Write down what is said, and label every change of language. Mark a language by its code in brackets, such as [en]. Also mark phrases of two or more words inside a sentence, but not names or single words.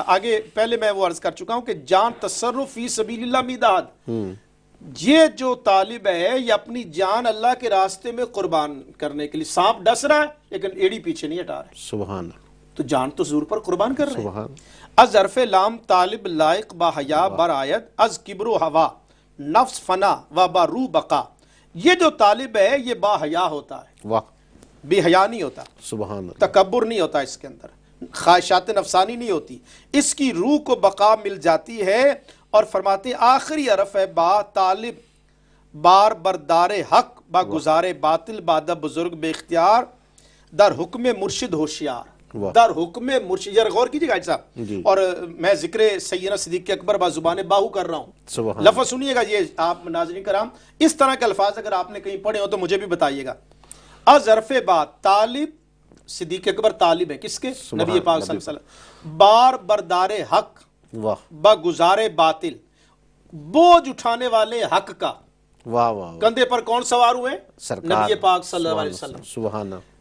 [ur] آگے پہلے میں وہ عرض کر چکا ہوں کہ [fa] جان تصرف فی سبیل اللہ میداد، [ur] یہ جو طالب ہے یہ اپنی جان اللہ کے راستے میں قربان کرنے کے لیے، سانپ ڈس رہا ہے لیکن ایڑی پیچھے نہیں ہٹا رہا، سبحان تو جان تو ضرور پر قربان کر رہے ہیں. [fa] از حرف لام طالب لائق با حیا بر آیت از کبر و ہوا نفس فنا و با روح بقا. [ur] یہ جو طالب ہے یہ با حیا ہوتا ہے، واہ بے حیا نہیں ہوتا، [ar] سبحان اللہ. [ur] تکبر نہیں ہوتا اس کے اندر، خواہشات نفسانی نہیں ہوتی، اس کی روح کو بقا مل جاتی ہے. اور فرماتے آخری حرف ہے [fa] با طالب بار بردار حق با گزار باطل بادہ بزرگ بے اختیار در حکم مرشد ہوشیار. در حکم مرشد، [ur] یہ غور کیجیے گا صاحب. اور میں ذکر سیدنا صدیق اکبر با زبان باہو کر رہا ہوں. لفظ سنیے گا یہ آپ ناظرین کرام، اس طرح کے الفاظ اگر آپ نے کہیں پڑھے ہو تو مجھے بھی بتائیے گا. [fa] از حرف با طالب، [ur] صدیق اکبر طالب ہے کس کے؟ نبی پاک [ar] صلی اللہ علیہ وسلم. [fa] بار بردار حق با گزار باطل، [ur] بوجھ اٹھانے والے حق کا. واہ واہ. کندھے پر کون سوار ہوئے؟ نبی پاک [ar] صلی اللہ علیہ وسلم. [ur] سبحان.